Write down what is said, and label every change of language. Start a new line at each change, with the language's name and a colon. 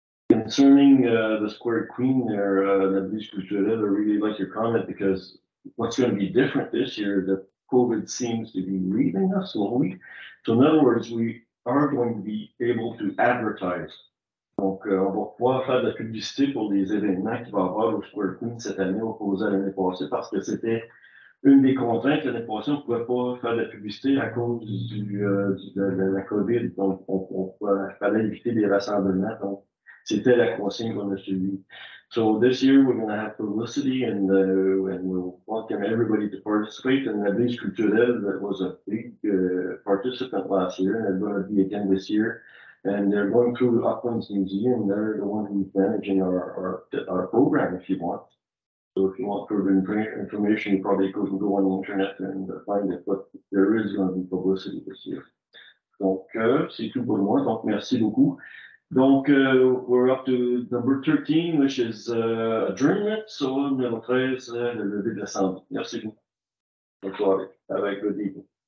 English: Concerning the Square Queen there, I really like your comment because what's going to be different this year, that COVID seems to be leaving us slowly. So in other words, we are going to be able to advertise.
French: Donc, on va pouvoir faire de la publicité pour les événements qu'il va y avoir au Square Queen cette année opposé à l'année passée parce que c'était une des contraintes. L'année passée, on ne pouvait pas faire de la publicité à cause de la COVID. Donc, il fallait éviter des rassemblements. Donc, c'était la consigne qu'on a suivie.
English: So this year we're going to have publicity and we'll welcome everybody to participate. And the Base Culturelle that was a big participant last year and they're going to be again this year. And they're going through Uplands Museum. They're the one who's managing our program if you want. So if you want further information, you probably could go on the internet and find it. But there is going to be publicity this year.
French: Donc, c'est tout pour moi. Donc, merci beaucoup.
English: Donc, we're up to number 13, which is adjournment.
French: So, numéro 13, le lever de l'Assemblée. Merci beaucoup. Bonne soirée.
English: Have a good evening.